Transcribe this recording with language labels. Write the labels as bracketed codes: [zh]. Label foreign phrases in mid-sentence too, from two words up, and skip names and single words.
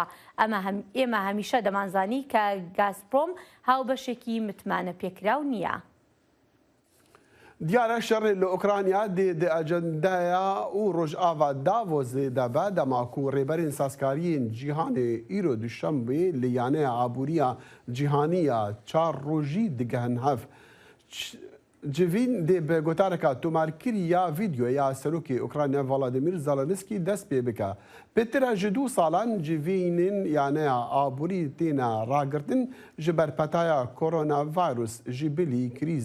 [ckb] ئێمە هەمیشە دەمانزانی کە گازپرۆم هاوبەشێکی متمانە پێکراو نییە. [ku] دیارە شەڕێ لە ئۆکرانیا دێ ئەجەندایە و ڕۆژئاوا داڤۆزێ دەبە دەماکو و ڕێبەرین سازکاریین جیهانێ ئیرۆ دوشەمبێ لە یانەیە ئابووریە جیهانیە چار ڕۆژی دیگەهن هەف. Civîn dê bi gotareka tomarkiriya vîdyoya serokê Ukrayna Volodymyr Zelenskî dest pê bike. Pêtira ji 2 salan civînên yaneya aborî têne ragirtin ji ber petaya koronavirus ji bilî krîza